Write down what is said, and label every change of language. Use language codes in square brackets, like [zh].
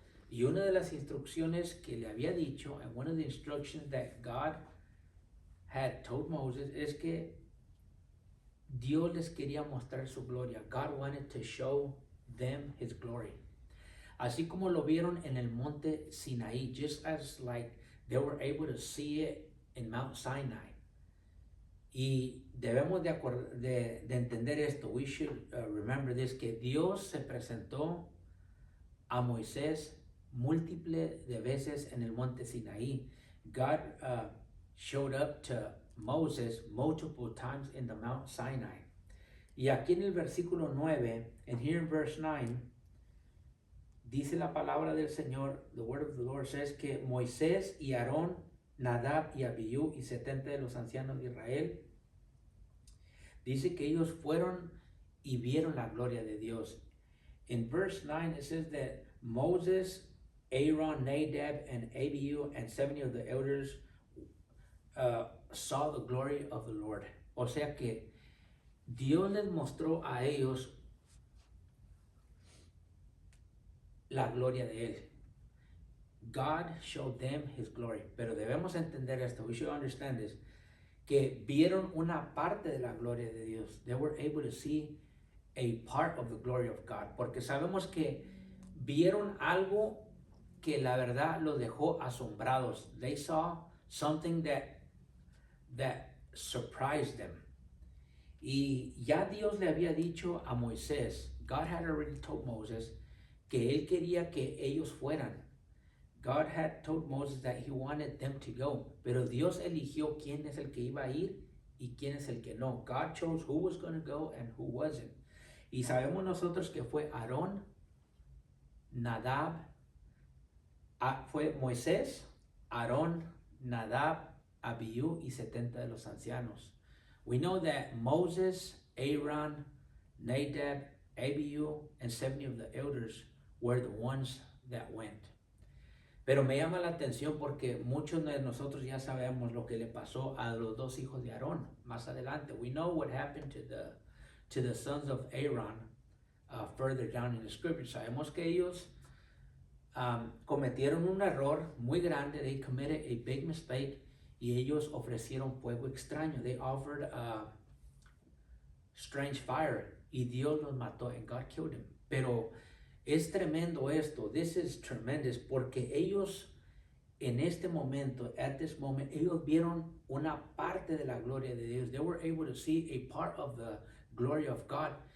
[es] Y una de las instrucciones que le había dicho, [en] and one of the instructions that God had told Moses, [es] es que Dios les quería mostrar su gloria. [en] God wanted to show them his glory. [es] Así como lo vieron en el monte Sinaí, [en] just as like they were able to see it in Mount Sinai. [es] Y debemos de entender esto. [en] We should remember this, [es] que Dios se presentó a Moisés múltiples de veces en el monte Sinaí. [en] God showed up to Moses multiple times in the Mount Sinai. [es] Y aquí en el versículo 9, [en] and here in verse 9, [es] dice la palabra del Señor, [en] the word of the Lord says [es] que Moisés y Aarón, Nadab y Abiú y 70 de los ancianos de Israel, dice que ellos fueron y vieron la gloria de Dios. [en] In verse 9 it says that Moses, Aaron, Nadab, and Abihu, and 70 of the elders saw the glory of the Lord. [es] O sea que Dios les mostró a ellos la gloria de Él. [en] God showed them his glory. [es] Pero debemos entender esto. [en] We should understand this. [es] Que vieron una parte de la gloria de Dios. [en] They were able to see a part of the glory of God. [es] Porque sabemos que vieron algo que la verdad los dejó asombrados. [en] They saw something that surprised them. [es] Y ya Dios le había dicho a Moisés, [en] God had already told Moses, [es] que él quería que ellos fueran. [en] God had told Moses that he wanted them to go. [es] Pero Dios eligió quién es el que iba a ir y quién es el que no. [en] God chose who was going to go and who wasn't. [es] Y sabemos nosotros que fue Aarón, Nadab, fue Moisés, Aarón, Nadab, Abiú y 70 de los ancianos. [en] We know that Moses, Aaron, Nadab, Abiú, and 70 of the elders were the ones that went. [es] Pero me llama la atención porque muchos de nosotros ya sabemos lo que le pasó a los dos hijos de Aarón más adelante. [en] We know what happened to the sons of Aaron further down in the scripture. [es] Sabemos que ellos cometieron un error muy grande. [en] They committed a big mistake [es] y ellos ofrecieron fuego extraño. [en] They offered strange fire [es] y Dios los mató [en] and God killed him. [es] Pero es tremendo esto. [en] This is tremendous [es] porque ellos en este momento, [en] at this moment, [es] ellos vieron una parte de la gloria de Dios. [en] They were able to see a part of the glory of God.